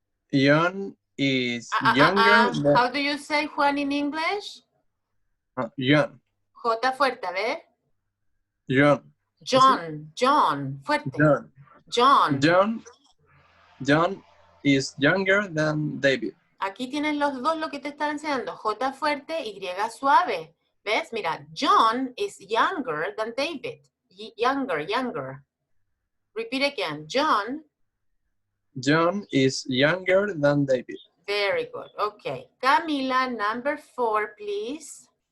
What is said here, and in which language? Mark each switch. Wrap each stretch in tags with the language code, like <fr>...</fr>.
<en>John is younger than... How do you say Juan in English? John.</en> <es>J fuerte, a ver.</es> <en>John.</en> <es>Fuerte.</es> <en>John is younger than David.</en> <es>Aquí tienen los dos lo que te están enseñando. J fuerte, Y suave. ¿Ves?</es> <en>Mira, John is younger than David. Younger. Repeat again. John is younger than David. Very good. Okay. Camila, number 4, please.</en>